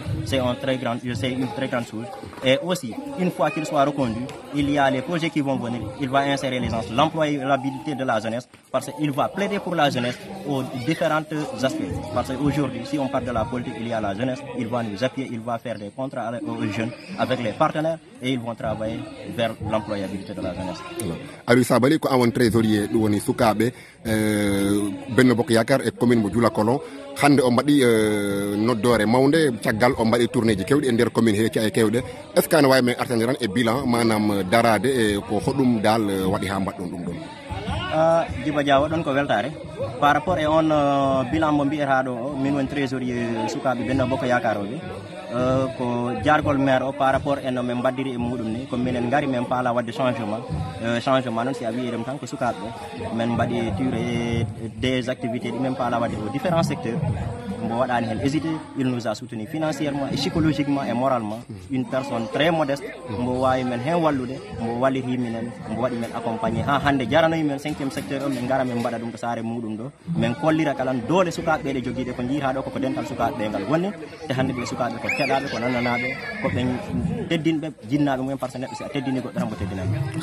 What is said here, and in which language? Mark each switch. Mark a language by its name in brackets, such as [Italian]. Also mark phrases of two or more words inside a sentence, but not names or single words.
[French] C'est une très grande chose. Et aussi, une fois qu'il soit reconduit, il y a les projets qui vont venir. Il va insérer les gens, l'employabilité de la jeunesse, parce qu'il va plaider pour la jeunesse aux différents aspects. Parce qu'aujourd'hui, si on parle de la politique, il y a la jeunesse, il va nous appuyer, il va faire des contrats aux jeunes avec les partenaires et ils vont travailler vers l'employabilité de la jeunesse. [Fula] Aliou Sabali ko awon trésorier ɗum woni sukaɓe Benno Bokk Yakaar e commune mo Djoulakolon hande o mbaɗi noddore mawde caggal o mbaɗi tourné ji kewɗi e nder commune heeci e kewɗe [French] est ce que [Fula] ane wawi men artaniran e bilan manam darade e ko hoɗum dal waɗi ha mbaɗɗon ɗum ɗon? Djiba Diaw ɗon ko weltare [French] par rapport [Fula] e on bilan mo mbiyata ɗo min woni trésorier sukaɓe Benno Bokk Yakaar oɓe ko jargol maire o [French] par rapport [Fula] e no min mbaddiri e muɗum ni ko minen ngari min paala wadde changement noon si a wi ɗum tan ko sukaɓe min mbaɗi [French] tiré des activités [Fula] ɗi min paala wadde [French] aux différents secteurs [Fula] mbo waɗani hen hésité. [French] Il nous a soutenu financièrement et psychologiquement et moralement. Une personne très modeste [Fula] mbo wawi men hen wallude mbo walliti minen mbo waɗi men accompagné ha hande jaranoyi men 5e secteur o min gara min mbaɗa ɗum to saare muɗum ɗo min kollira kalan doole sukaɓe ɓe joguiɗe ko jiita ɗo koko dental sukaɓe ɓe ngal wonni te hande ɓe sukaɓe ko keɗaɓe ko nananaɓe ko ɓe teddinɓe jinnaɓe mumen [French] par ce [Fula] neɗɗo si a teddini goɗɗo tan mo teddinani.